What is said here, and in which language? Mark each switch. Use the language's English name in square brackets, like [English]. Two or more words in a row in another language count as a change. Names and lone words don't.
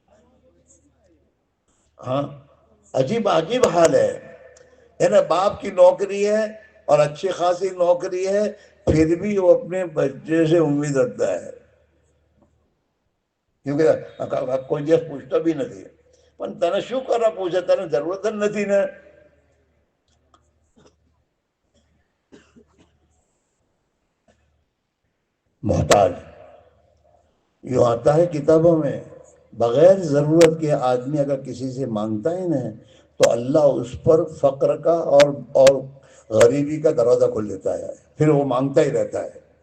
[Urdu] ہاں، عجیب عجیب حال ہے. یعنی باپ کی نوکری ہے اور اچھی خاصی نوکری ہے، پھر بھی وہ اپنے بچے سے امید رکھتا ہے، کیونکہ کوئی جیس پوچھتا بھی نہیں. [Gujarati] પણ તને શું કરવા પૂછે? તને જરૂરત જ નથી ને. [Urdu] محتاج یوں آتا ہے کتابوں میں، بغیر ضرورت کے آدمی اگر کسی سے مانگتا ہے نا تو اللہ اس پر فقر کا اور غریبی کا دروازہ کھول دیتا ہے، پھر وہ مانگتا ہی رہتا ہے.